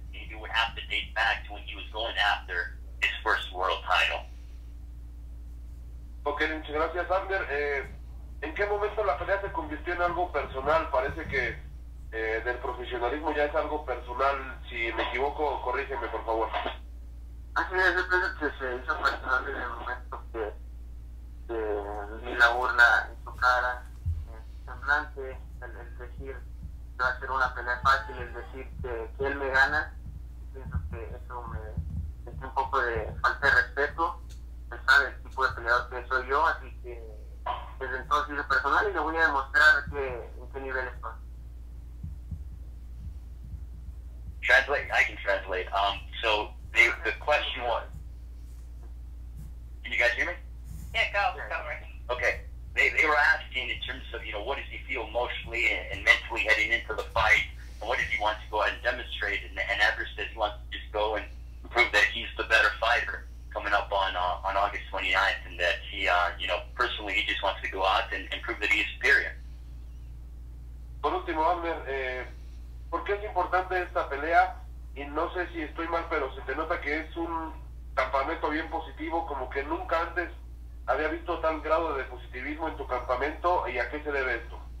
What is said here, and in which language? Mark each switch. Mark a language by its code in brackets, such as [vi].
[en] He would have to date back to when he was going after his first world title. [es] Ok, muchas gracias, Abner. ¿En qué momento la pelea se convirtió en algo personal? Parece que del profesionalismo ya es algo personal. Si me equivoco, corrígeme, por favor. Así es, yo pienso que se hizo personal desde el momento que vi la burla en su cara, en su semblante, el decir que va a ser una pelea fácil, el decir que él me gana. Pienso que eso me un poco de falta de respeto. Él sabe el tipo de peleador que soy yo, así que desde entonces hice personal y le voy a demostrar en qué nivel estoy. [en] Translate. I can translate. So the question was, can you guys hear me? Yeah, go, Rick. Okay. They were asking in terms of, what does he feel emotionally and mentally heading into the fight, and what does he want to go ahead and demonstrate? And Abner says he wants to just go and prove that he's the better fighter coming up on August 29th, and that he, personally, he just wants to go out and prove that he is superior. [es] Por último, Abner, ¿por qué es importante esta pelea? Y no sé si estoy mal, pero se te nota que es un campamento bien positivo, como que nunca antes había visto tal grado de positivismo en tu campamento. ¿Y a qué se debe esto?